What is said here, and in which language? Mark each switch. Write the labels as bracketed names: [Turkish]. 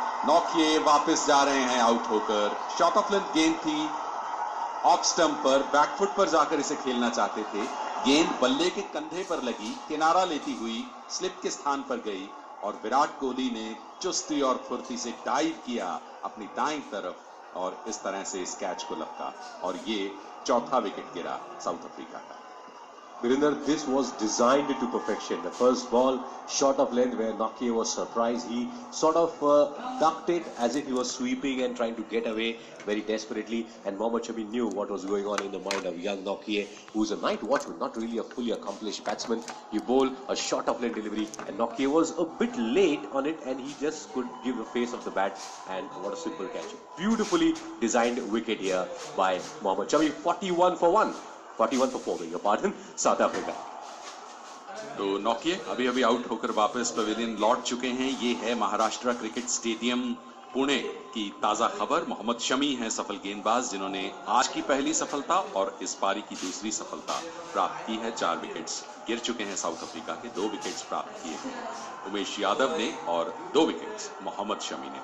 [Hindi] नौकिए वापस जा रहे हैं आउट होकर। शॉट ऑफ लेंथ गेंद थी, ऑफ स्टंप पर बैकफुट पर जाकर इसे खेलना चाहते थे। गेंद बल्ले के कंधे पर लगी, किनारा लेती हुई स्लिप के स्थान पर गई और विराट कोहली ने चुस्ती और फुर्ती से डाइव किया अपनी दाईं तरफ और इस तरह से इस कैच को लपका और ये चौथा विकेट गिरा साउथ अफ्रीका का। [English] Virinder, this was designed to perfection. The first ball, short of length, where Nokia was surprised. He sort of ducked it as if he was sweeping and trying to get away very desperately. And Mohammad Shami knew what was going on in the mind of young Nokia, who's a night watchman, not really a fully accomplished batsman. You bowl a short of length delivery, and Nokia was a bit late on it, and he just could give the face of the bat. And what a simple catch! Beautifully designed wicket here by Mohammad Shami. 41 for 1. 41 for 4, beg your pardon, South Africa. [Hindi] तो नौकिए अभी अभी out होकर वापस pavilion लौट चुके हैं। ये है महाराष्ट्र क्रिकेट स्टेडियम पुणे की ताजा खबर। मोहम्मद शमी हैं सफल गेंदबाज जिन्होंने आज की पहली सफलता और इस पारी की दूसरी सफलता प्राप्त की है। 4 विकेट्स गिर चुके हैं साउथ अफ्रीका के, 2 विकेट्स प्राप्त किए हैं उमेश यादव ने और 2 विकेट्स मोहम्मद शमी ने।